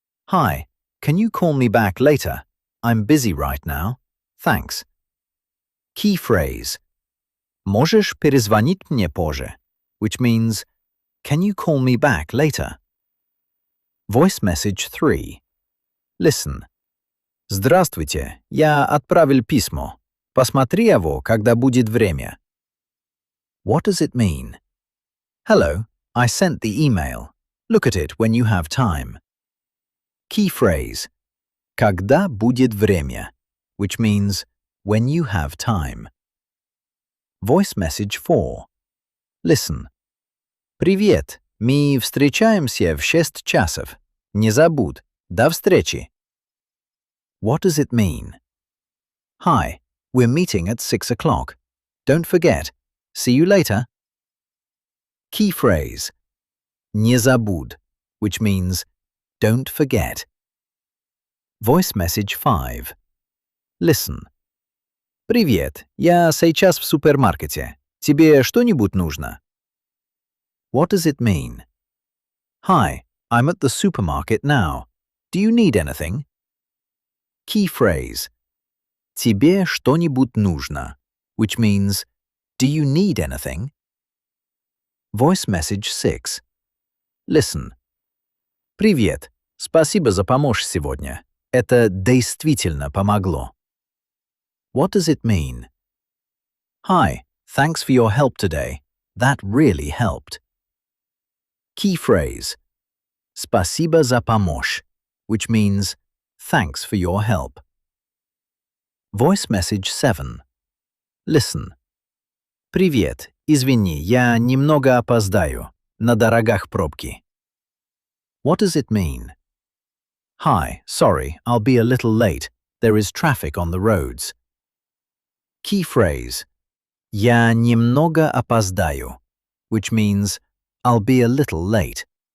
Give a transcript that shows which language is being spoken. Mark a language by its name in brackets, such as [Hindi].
[English] Hi, can you call me back later? I'm busy right now. Thanks. Key phrase. [Russian] Можешь перезвонить мне позже, [English] which means, can you call me back later? Voice message 3. Listen. [Russian] Здравствуйте, я отправил письмо. Посмотри его, когда будет время. [English] What does it mean? Hello, I sent the email. Look at it when you have time. Key phrase. [Russian] Когда будет время, [English] which means when you have time. Voice message 4. Listen. [Russian] Привет, мы встречаемся в 6 часов. Не забудь. До встречи. [English] What does it mean? Hi, we're meeting at 6 o'clock. Don't forget. See you later. Key phrase. [Russian] Не забудь, [English] which means don't forget. Voice message 5. Listen. [Russian] Привет, я сейчас в супермаркете. Тебе что-нибудь нужно? [English] What does it mean? Hi, I'm at the supermarket now. Do you need anything? Key phrase. [Russian] Тебе что-нибудь нужно, [English] which means do you need anything? Voice message 6. Listen. [Russian] Привет, спасибо за помощь сегодня. Это действительно помогло. [English] What does it mean? Hi, thanks for your help today. That really helped. Key phrase. [Russian] Спасибо за помощь, [English] which means thanks for your help. Voice message 7. Listen. [Russian] Привет, извини, я немного опоздаю. На дорогах пробки. [English] What does it mean? Hi, sorry, I'll be a little late. There is traffic on the roads. Key phrase. [Russian] Я немного опоздаю, [English] which means I'll be a little late.